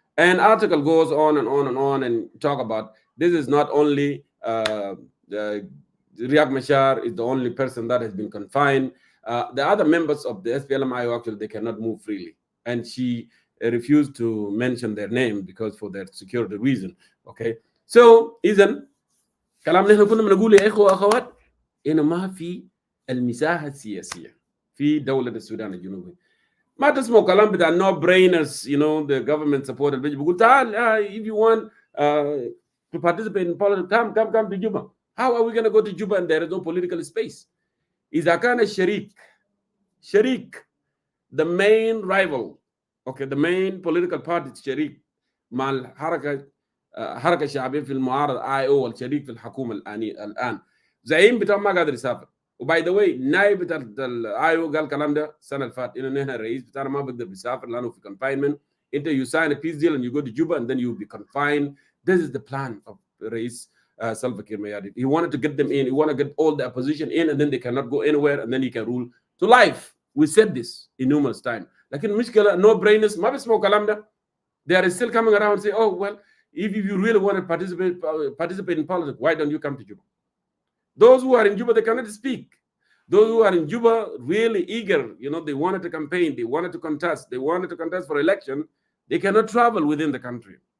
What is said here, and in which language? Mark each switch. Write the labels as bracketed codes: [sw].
[en] And article goes on and on and on and talk about this is not only Riek Machar is the only person that has been confined. The other members of the SPLM-IO, actually, they cannot move freely. And she refused to mention their name because for their security reason. Okay. [ar] So, إذن كلام نحن كنا بنقول يا إخوة وأخوات إنه ما في المساحة السياسية في دولة السودان الجنوبي. ما تسمعوا كلام بتاع [en] no brainers, the government supported. [ar] بيقول تعال [en] if you want to participate in politics, come to Juba. How are we going to go to Juba and there is no political space? [ar] إذا كان شريك [en] the main rival, the main political party [ar] شريك مع الحركة الشعبية في المعارضة IO والشريك في الحكومة الآن زعيم بتاع ما قادر يسافر. وباي ذا واي نائب بتاع الايو قال الكلام ده السنه اللي فاتت انه نحن الرئيس بتاعنا ما بيقدر يسافر لانه في confinement. [en] انت you sign a peace deal and you go to Juba and then you be confined. This is the plan of الرئيس Salva Kiir Mayardit. He wanted to get them in. He wanted to get all the opposition in and then they cannot go anywhere and then he can rule to life. We said this in numerous times. [ar] لكن المشكله [en] no brainers [ar] ما بيسمعوا الكلام ده. [en] They are still coming around and say, oh well, if you really want to participate in politics, why don't you come to Juba? Those who are in Juba, they cannot speak. Those who are in Juba, really eager, they wanted to campaign, they wanted to contest for election, they cannot travel within the country.